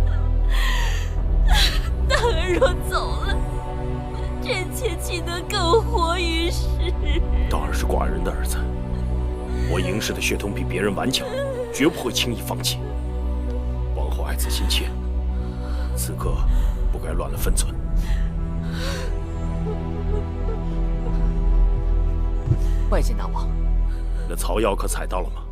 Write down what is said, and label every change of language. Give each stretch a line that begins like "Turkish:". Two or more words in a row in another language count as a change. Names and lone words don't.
Chinese: 当儿若走了，臣妾岂能苟活于世？当儿是寡人的兒子，我嬴氏的血統比別人頑強，絕不會輕易放棄。王后愛子心切，此刻不該亂了分寸。拜見大王。那草藥可採到了嗎？